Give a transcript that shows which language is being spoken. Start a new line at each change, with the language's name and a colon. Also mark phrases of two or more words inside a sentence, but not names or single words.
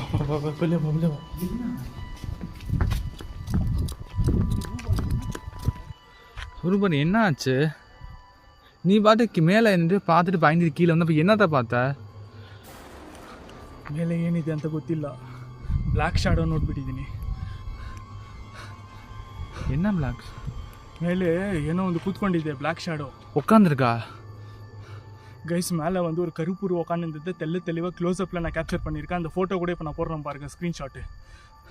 Tamil: சுரூபன் என்ன ஆச்சு? நீ பாட்டுக்கு மேலே நின்று பார்த்துட்டு பயந்துட்டு கீழே வந்து அப்போ என்னத்தை பார்த்த?
Kannada: ಮೇಲೆ ಏನಿದೆ ಅಂತ ಗೊತ್ತಿಲ್ಲ.
English: black shadow
Kannada: ನೋಡ್ಬಿಟ್ಟಿದ್ದೀನಿ.
Tamil: என்ன பிளாக்?
Kannada: ಮೇಲೆ ಏನೋ ಒಂದು ಕೂತ್ಕೊಂಡಿದೆ
English: black shadow.
Tamil: உட்காந்துருக்கா? கைஸ் மேலே வந்து ஒரு கருப்புரு உட்காந்துருந்தது தெளிவாக க்ளோஸ்அப்பில் நான் கேப்சர் பண்ணியிருக்கேன். அந்த ஃபோட்டோ கூட இப்போ நான் போடுறேன் பாருங்க, ஸ்க்ரீன்ஷாட்டு.